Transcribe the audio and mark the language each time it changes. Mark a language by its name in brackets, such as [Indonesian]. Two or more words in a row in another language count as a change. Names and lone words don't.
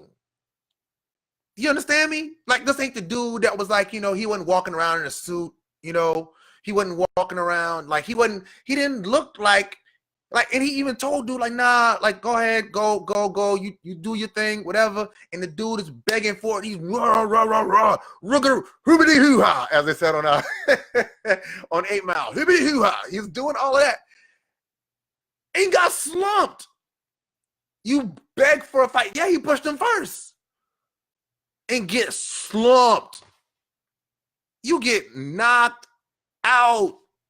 [English] You understand me? Like, this ain't the dude that was like, he wasn't walking around in a suit, he wasn't walking around, like he didn't look like Like, and he even told dude, like, nah, like, go ahead, go. You do your thing, whatever. And the dude is begging for it. He's rah, rah, rah, rah, rugger, hoobity hoo ha, as they said on on 8 Mile. Hoobity hoo ha. He's doing all of that. And got slumped. You beg for a fight. Yeah, he pushed him first. And get slumped. You get knocked out.